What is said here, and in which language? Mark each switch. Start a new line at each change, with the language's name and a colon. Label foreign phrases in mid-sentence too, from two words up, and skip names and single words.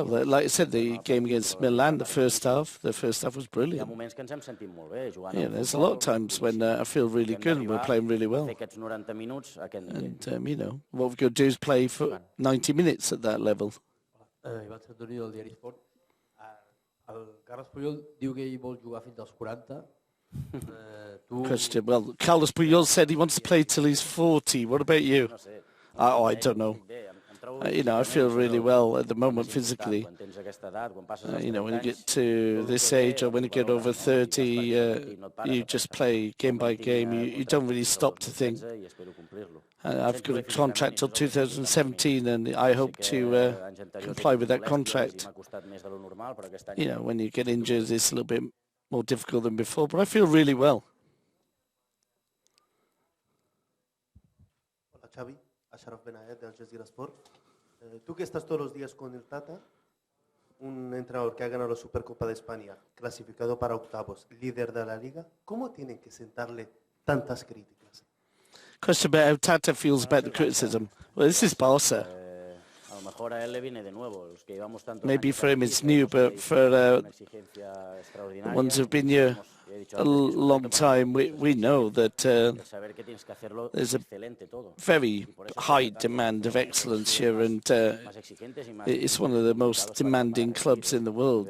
English: Like I said, the game against Milan, the first half was brilliant. There's a lot of times when I feel really good and we're playing really well. And what we've got to do is play for 90 minutes at that level.
Catalan: El Carles Puyol diu que ell vol jugar fins als 40.
English: Question. Well, Carlos Puyol said he wants to play till he's 40. What about you? Oh, I don't know. I feel really well at the moment physically. When you get to this age or when you get over 30, you just play game by game. You don't really stop to think. I've got a contract till 2017 and I hope to comply with that contract. When you get injured, it's a little bit more difficult than before, but I feel really well.
Spanish: Hola Xavi, Ashraf Benaed de Al Jazeera Sport. Tú que estás todos los días con el Tata, un entrenador que ha ganado la Supercopa de España, clasificado para octavos, líder de la liga, ¿cómo tienen que sentarle tantas críticas?
English: Question about how Tata feels about the criticism. Well, this is Barça. Maybe for him it's new, but for the ones who've been here a long time, we know that there's a very high demand of excellence here, and it's one of the most demanding clubs in the world.